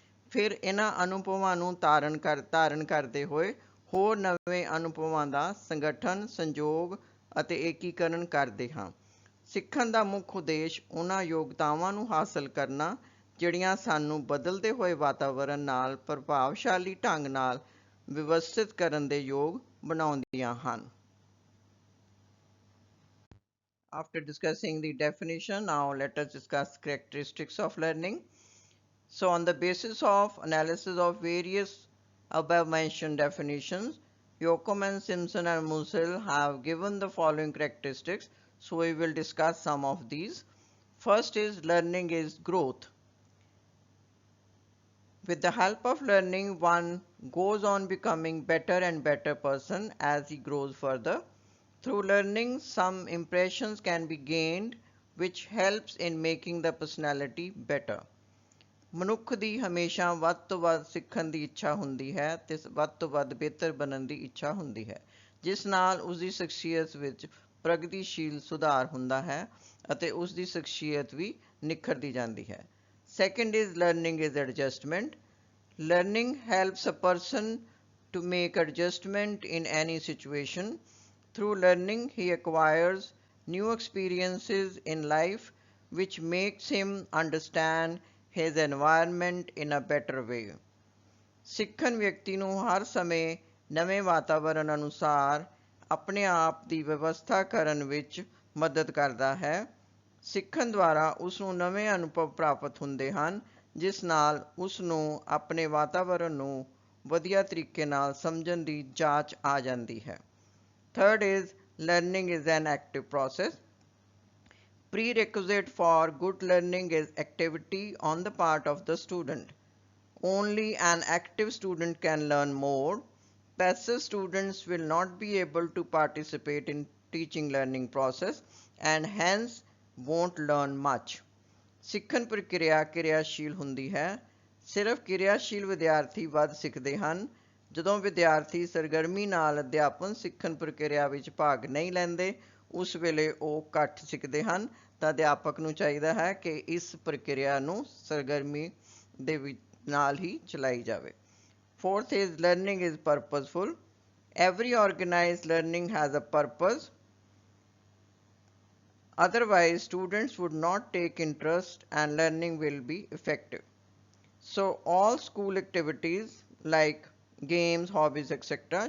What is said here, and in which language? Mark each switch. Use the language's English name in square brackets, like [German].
[Punjabi] ਫਿਰ ਇਹਨਾਂ ਅਨੁਭਵਾਂ ਨੂੰ ਧਾਰਨ ਕਰਦੇ ਹੋਏ ਹੋਰ ਨਵੇਂ ਅਨੁਭਵਾਂ ਦਾ ਸੰਗਠਨ, ਸੰਯੋਗ ਅਤੇ ਏਕੀਕਰਨ ਕਰਦੇ ਹਾਂ। ਸਿੱਖਣ ਦਾ ਮੁੱਖ ਉਦੇਸ਼ ਉਹਨਾਂ ਯੋਗਤਾਵਾਂ ਨੂੰ ਹਾਸਲ ਕਰਨਾ ਜਿਹੜੀਆਂ ਸਾਨੂੰ ਬਦਲਦੇ ਹੋਏ ਵਾਤਾਵਰਣ ਨਾਲ ਪ੍ਰਭਾਵਸ਼ਾਲੀ ਢੰਗ ਨਾਲ ਵਿਵਸਥਿਤ ਕਰਨ ਦੇ ਯੋਗ ਬਣਾਉਂਦੀਆਂ ਹਨ। [English] After discussing the definition, now let us discuss characteristics of learning. So on the basis of analysis of various above mentioned definitions, Yoakum, Simpson and Musil have given the following characteristics. So we will discuss some of these. First is learning is growth. With the help of learning, one goes on becoming better and better person as he grows further. Through learning, some impressions can be gained which helps in making the personality better. [Punjabi] ਮਨੁੱਖ ਦੀ ਹਮੇਸ਼ਾ ਵੱਧ ਤੋਂ ਵੱਧ ਸਿੱਖਣ ਦੀ ਇੱਛਾ ਹੁੰਦੀ ਹੈ ਤੇ ਵੱਧ ਤੋਂ ਵੱਧ ਬਿਹਤਰ ਬਣਨ ਦੀ ਇੱਛਾ ਹੁੰਦੀ ਹੈ, ਜਿਸ ਨਾਲ ਉਸ ਦੀ ਸ਼ਖਸੀਅਤ ਵਿੱਚ ਪ੍ਰਗਤੀਸ਼ੀਲ ਸੁਧਾਰ ਹੁੰਦਾ ਹੈ ਅਤੇ ਉਸ ਦੀ ਸ਼ਖਸੀਅਤ ਵੀ ਨਿਖਰਦੀ ਜਾਂਦੀ ਹੈ। [English] Second is learning is adjustment. Learning helps a person to make adjustment in any situation. Through learning, he acquires new experiences in life which makes him understand his environment in a better way. [Punjabi] ਸਿੱਖਣ ਵਿਅਕਤੀ ਨੂੰ ਹਰ ਸਮੇਂ ਨਵੇਂ ਵਾਤਾਵਰਣ ਅਨੁਸਾਰ ਆਪਣੇ ਆਪ ਦੀ ਵਿਵਸਥਾ ਕਰਨ ਵਿੱਚ ਮਦਦ ਕਰਦਾ ਹੈ। ਸਿੱਖਣ ਦੁਆਰਾ ਉਸ ਨੂੰ ਨਵੇਂ ਅਨੁਭਵ ਪ੍ਰਾਪਤ ਹੁੰਦੇ ਹਨ ਜਿਸ ਨਾਲ ਉਸ ਨੂੰ ਆਪਣੇ ਵਾਤਾਵਰਣ ਨੂੰ ਵਧੀਆ ਤਰੀਕੇ ਨਾਲ ਸਮਝਣ ਦੀ ਜਾਂਚ ਆ ਜਾਂਦੀ ਹੈ। [English] Third is learning is an active process. Prerequisite for good learning is activity on the part of the student. Only an active student can learn more. Passive students will not be able to participate in teaching learning process and hence won't learn much. [Punjabi] ਸਿੱਖਣ ਪ੍ਰਕਿਰਿਆ ਕਿਰਿਆਸ਼ੀਲ ਹੁੰਦੀ ਹੈ। ਸਿਰਫ ਕਿਰਿਆਸ਼ੀਲ ਵਿਦਿਆਰਥੀ ਵੱਧ ਸਿੱਖਦੇ ਹਨ। ਜਦੋਂ ਵਿਦਿਆਰਥੀ ਸਰਗਰਮੀ ਨਾਲ ਅਧਿਆਪਨ ਸਿੱਖਣ ਪ੍ਰਕਿਰਿਆ ਵਿੱਚ ਭਾਗ ਨਹੀਂ ਲੈਂਦੇ ਉਸ ਵੇਲੇ ਉਹ ਘੱਟ ਸਿੱਖਦੇ ਹਨ ਤਾਂ ਅਧਿਆਪਕ ਨੂੰ ਚਾਹੀਦਾ ਹੈ ਕਿ ਇਸ ਪ੍ਰਕਿਰਿਆ ਨੂੰ ਸਰਗਰਮੀ ਦੇ ਵਿੱਚ ਨਾਲ ਹੀ ਚਲਾਈ ਜਾਵੇ। [English] Fourth is learning is purposeful. Every organized learning has a purpose. Otherwise, students would not take interest and learning will be effective. So all school activities like games, hobbies, etc.